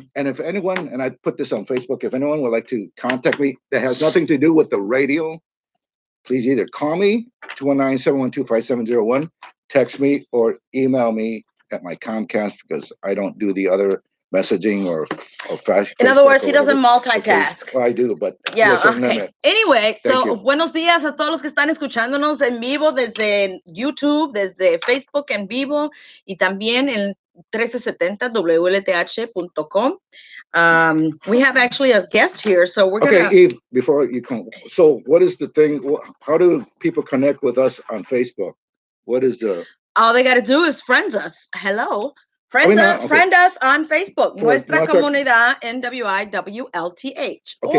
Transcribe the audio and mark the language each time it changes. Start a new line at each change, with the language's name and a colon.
English: And if anyone, and I put this on Facebook, if anyone would like to contact me that has nothing to do with the radio, please either call me, 219-712-5701, text me, or email me at my Comcast, because I don't do the other messaging or Facebook. In other words, he doesn't multitask. Okay. Well, I do, but yeah, to a certain limit.
Spanish: Anyway, buenos días a todos los que están escuchándonos en vivo desde YouTube, desde Facebook en vivo y también en 1370wlth.com.
English: We have actually a guest here, so we're gonna. Okay, Eve, before you come, so what is the thing? How do people connect with us on Facebook? What is the? All they got to do is friend us. Hello. Friend us on Facebook, Nuestra Comunidad NWI WLTH. Okay.